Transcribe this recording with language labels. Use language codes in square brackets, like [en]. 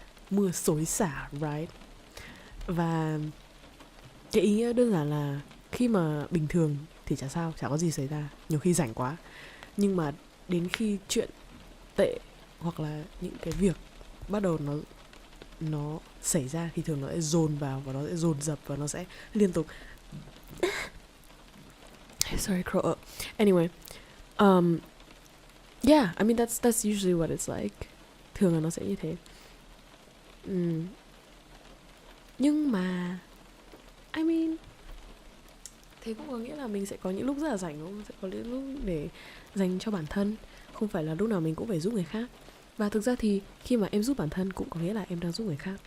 [vi] Mưa xối xả, [en] right? [vi] Và cái ý nghĩa đơn giản là khi mà bình thường thì chả sao, chả có gì xảy ra, nhiều khi rảnh quá. Nhưng mà đến khi chuyện tệ, hoặc là những cái việc bắt đầu nó xảy ra thì thường nó sẽ dồn vào và nó sẽ dồn dập và nó sẽ liên tục. [en] Sorry, crow up. Anyway, yeah, I mean that's usually what it's like. [vi] Thường là nó sẽ như thế. Nhưng mà [en] I mean, [vi] thế cũng có nghĩa là mình sẽ có những lúc rất là rảnh, đúng không? Sẽ có những lúc để dành cho bản thân. Không phải là lúc nào mình cũng phải giúp người khác. Và thực ra thì khi mà em giúp bản thân cũng có nghĩa là em đang giúp người khác.